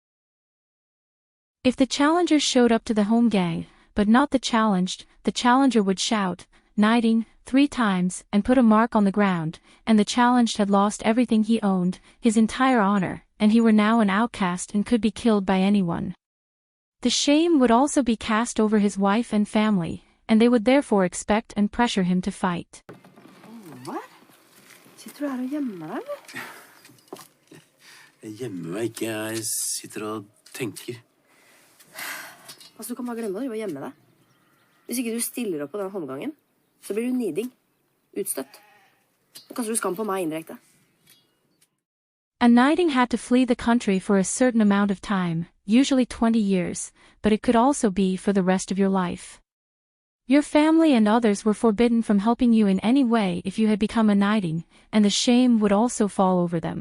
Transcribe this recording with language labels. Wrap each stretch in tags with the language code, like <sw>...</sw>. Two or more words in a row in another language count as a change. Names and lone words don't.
<en>If the challenger showed up to the holmgang, but not the challenged, the challenger would shout, knighting, 3 times and put a mark on the ground, and the challenged had lost everything he owned, his entire honor, and he were now an outcast and could be killed by anyone. The shame would also be cast over his wife and family, and they would therefore expect and pressure him to fight.</en> <no>Hva? Sitter du her og gjemmer deg, eller? Jeg gjemmer meg ikke, jeg sitter og tenker. Altså, du kan bare glemme å gjemme deg. Hvis ikke du stiller opp på den holmgangen, så blir du niding, utstøtt. Så kaster du skam på meg indirekte.</no> <en>A knighting had to flee the country for a certain amount of time, usually 20 years, but it could also be for the rest of your life. Your family and others were forbidden from helping you in any way if you had become a knighting, and the shame would also fall over them.</en>